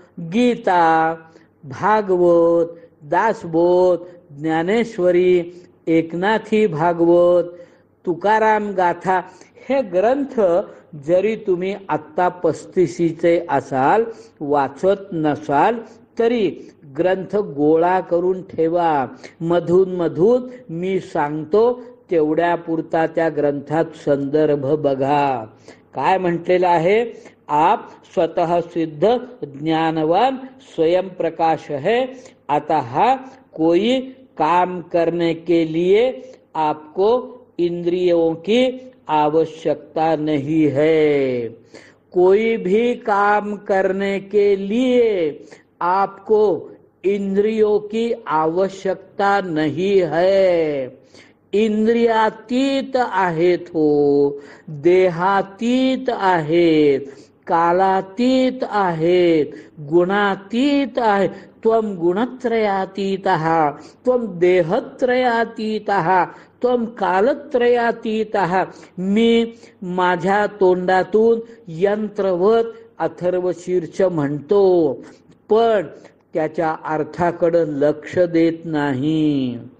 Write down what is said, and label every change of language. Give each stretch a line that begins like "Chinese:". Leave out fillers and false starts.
Marathi: गीता, भागवत, दासबोध, ज्ञानेश्वरी, एकनाथी भागवत, तुकाराम गाथा हे ग्रंथ जरी तुम्ही आत्ता 35चे असाल, वाचत नसाल तरी ग्रंथ गोळा करून ठेवा. मधून मधून मी सांगतो तेवढ्या पुरता त्या ग्रंथात संदर्भ बघा. काय म्हटलेलं आहे?
Hindi: आप स्वतः सिद्ध ज्ञानवान स्वयं प्रकाश है, अतः कोई काम करने के लिए आपको इंद्रियों की आवश्यकता नहीं है. कोई भी काम करने के लिए आपको इंद्रियों की आवश्यकता नहीं है.
Marathi: इंद्रियातीत आहेत हो, देहातीत आहेत, कालातीत आहेत, गुणातीत आहेत.
Sanskrit: त्वं गुणत्रयातीतः, त्वं देहत्रयातीतः, त्वं कालत्रयातीतः.
Marathi: मी माझ्या तोंडातून यंत्रवत अथर्वशीर्ष म्हणतो, पण त्याच्या अर्थाकडे लक्ष देत नाही.